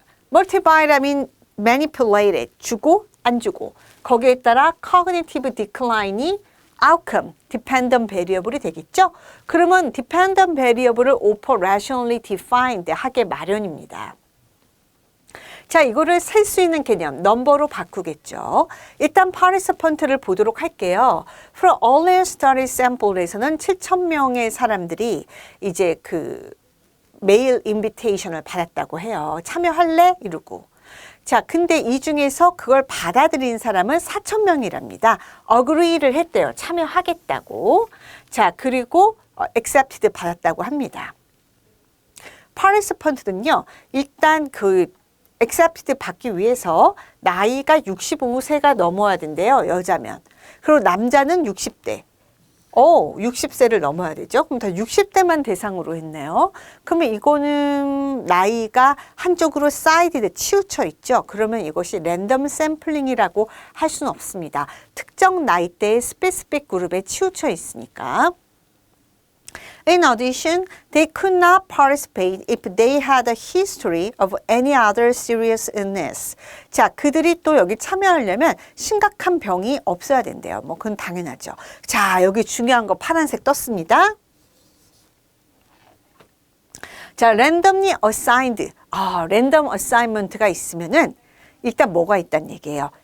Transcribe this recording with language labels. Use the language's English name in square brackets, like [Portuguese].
[Korean] 멀티바이라민 manipulated, 주고 안 주고 거기에 따라 cognitive decline이 outcome, dependent variable이 되겠죠? 그러면 dependent variable을 [English] offer rationally defined [Korean] 하게 마련입니다. 자, 이거를 셀 수 있는 개념, 넘버로 바꾸겠죠. 일단 participant를 보도록 할게요. [English] For earlier study sample [Korean] 에서는 7,000명의 사람들이 이제 그 메일 인비테이션을 받았다고 해요. 참여할래? 이러고. 자, 근데 이 중에서 그걸 받아들인 사람은 4,000명이랍니다. agree를 했대요. 참여하겠다고. 자, 그리고 accepted 받았다고 합니다. participant는요, 일단 그 accepted 받기 위해서 나이가 65세가 넘어야 된대요. 여자면. 그리고 남자는 60대. 60세를 넘어야 되죠. 그럼 다 60대만 대상으로 했네요. 그러면 이거는 나이가 한쪽으로 사이드에 치우쳐 있죠. 그러면 이것이 랜덤 샘플링이라고 할 수는 없습니다. 특정 나이대의 스페시픽 그룹에 치우쳐 있으니까. [English] In addition, they could not participate if they had a history of any other serious illness. [Korean] 자, 그들이 또 여기 참여하려면 심각한 병이 없어야 된대요. 뭐 그건 당연하죠. 자, 여기 중요한 거 파란색 떴습니다. [English] 자, randomly assigned. [Korean] 랜덤 어사인먼트가 있으면은 일단 뭐가 있다는 얘기예요.